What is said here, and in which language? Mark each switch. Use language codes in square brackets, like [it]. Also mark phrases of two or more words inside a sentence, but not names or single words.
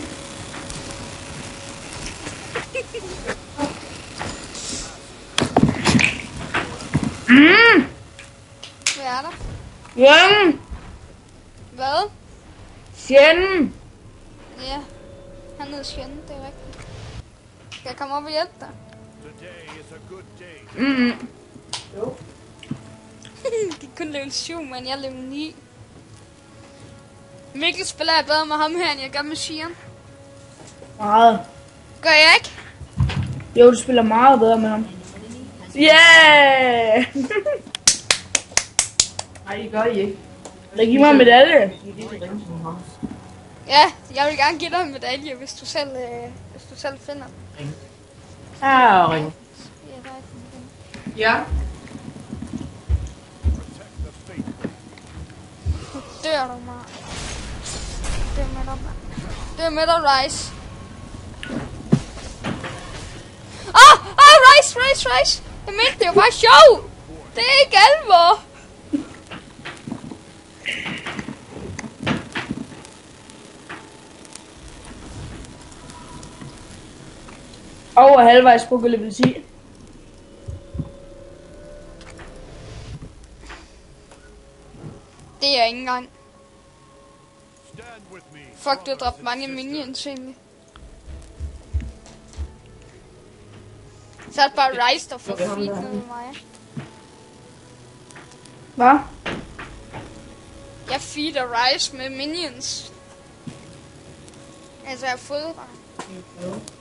[da] Hvad er der? Jamen, Hvad? fjenden. Ja. Han hedder Sjænden, det er rigtigt. Skal jeg komme op og hjælpe dig? [en] Today is a good day. [da] Jo. Det er kun level 7, men jeg er level 9. Mikkel spiller jeg bedre med ham her, end jeg gør med Shion. Meget. Gør jeg ikke? Jo, du spiller meget bedre med ham. Yeah! Nej, det gør I ikke. Der giver mig en medalje. I er lige så ringe som ham. Ja, jeg vil gerne give dig en medalje, hvis du selv finder den. Ja, ring. Ja, der er den. Ja. [en] Protect the faithful. [da] Nu dør du mig. Dør med dig, mand. Dør med dig, Rice. Rice. Jeg mente, det var bare sjov. Det er ikke alvor. Over halvvejs på level 10. Det er jeg ikke engang. [en] Stand with me. [da] Fuck, du har dræbt mange minions egentlig. Så er det bare Rice, der får feed ned med mig. Hvad? Jeg feeder Rice med minions. Altså, jeg har fået dig.